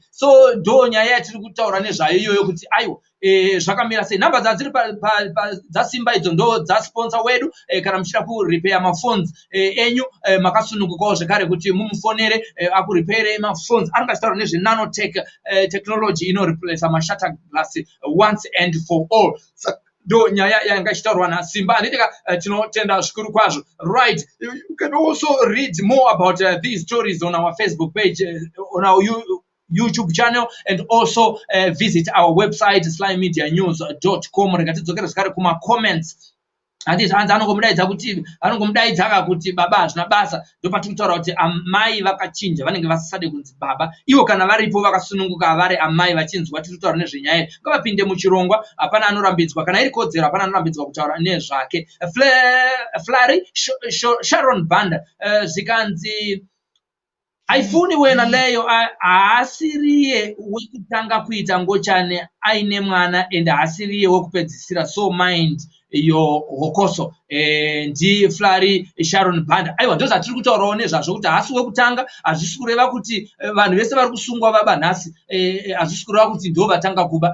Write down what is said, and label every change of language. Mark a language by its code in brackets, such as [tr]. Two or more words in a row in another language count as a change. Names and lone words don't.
[sn] So ndo nyaya yatiri kutaura nezvayo iyoyo kuti aiwa zvakamira sei. Nhamba dzadziri dzasimba idzo ndo dzasponsor wedu kana muchida kurepair maphones enyu makasunungukawo zvekare kuti mumufonere akurepaire maphones. Anenge achitaura nezvenanotech technology inoreplace mashatter glass [en] once and for all. [sn] Do nyaya yanga ichitaurwa naSimba handiteka tinotenda zvikuru kwazvo. [en] Right, you can also read more about these stories on our Facebook page, on our YouTube channel, and also visit our website slymedianews.com. [sn] Rekatidzokera zvakare kuma comments. Handiti hanzi anongomudaidza kuti baba hazvina basa. Ndopatiri kutaura kuti amai vakachinja vanenge vasisade kunzi baba. Ivo kana varipo vakasununguka vari amai vachinzwa tiri kutaura nezvenyaya ngavapinde muchirongwa. Hapana anorambidzwa kana iri kodzero, hapana anorambidzwa kutaura nezvake. Flari Sharon Banda zvikanzi [nd] haifuni wena leyo [sn] haasiriye wekutanga kuita ngochane aine mwana ende haasiriye wekupedzisira, [en] so mind yo [sn] hokoso. Ndi Flari Sharon Banda. Aiwa ndo zvatiri kutaurawo nezvazvo kuti haasi wekutanga. Hazvisi kureva kuti vanhu vese vari kusungwa vaba nhasi, hazvisi kureva kuti ndo vatanga kuba.